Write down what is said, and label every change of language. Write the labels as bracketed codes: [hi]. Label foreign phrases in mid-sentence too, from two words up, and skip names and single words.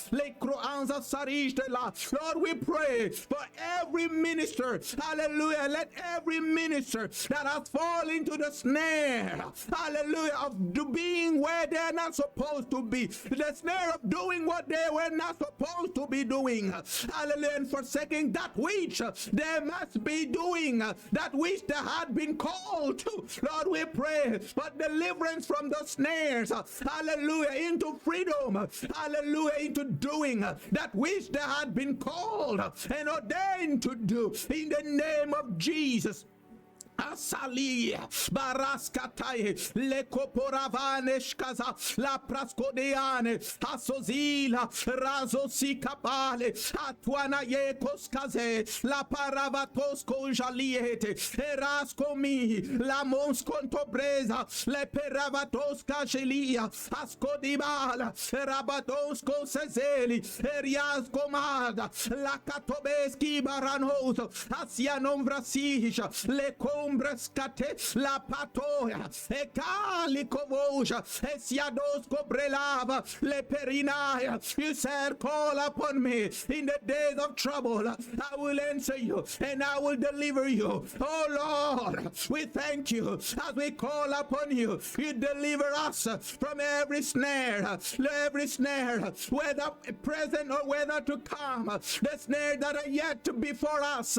[en] Lord, we pray for every minister, hallelujah, let every minister that has fallen into the snare, hallelujah, of being where they're not supposed to be, the snare of doing what they were not supposed to be doing, hallelujah, and forsaking that which they must be doing, that which they had been called to. Lord, we pray for deliverance from the snares, hallelujah, into freedom, hallelujah, into doing that which they had been called and ordained to do, in the name of Jesus. Asali baraskataye le koporavane shkaza la praskodeane asozila razosi kapale atwana ye koskaze la paravatosko jaliete eraskomi la monskontobreza le peravatoska jelia askodibala rabatosko sezeli eriaskomada la katobeski baranoso asianomvrasija le sombreskate la patoya ekali kovoja esiados kobrelava le perinaya. You said, call upon me in the days of trouble. I will answer you and I will deliver you. Oh Lord, we thank you as we call upon you. You deliver us from every snare, whether present or whether to come, the snares that are yet to be for us.